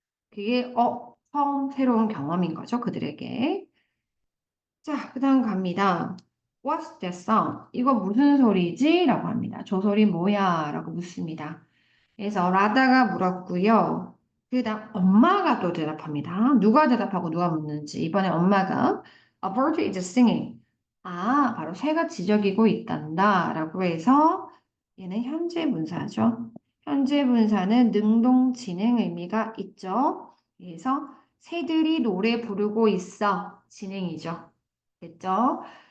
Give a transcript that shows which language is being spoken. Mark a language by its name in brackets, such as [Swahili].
[Korean] 그게 처음 새로운 경험인 거죠, 그들에게. 자, 그 다음 갑니다. [English] What's that sound? [Korean] 이거 무슨 소리지? 라고 합니다. 저 소리 뭐야? 라고 묻습니다. 그래서 라다가 물었고요. 그 다음 엄마가 또 대답합니다. 누가 대답하고 누가 묻는지. 이번에 엄마가 [English] A bird is singing. [Korean] 아, 바로 새가 지저귀고 있단다. 라고 해서 얘는 현재 분사죠. 현재 분사는 능동진행 의미가 있죠. 그래서 새들이 노래 부르고 있어. 진행이죠. 됐죠?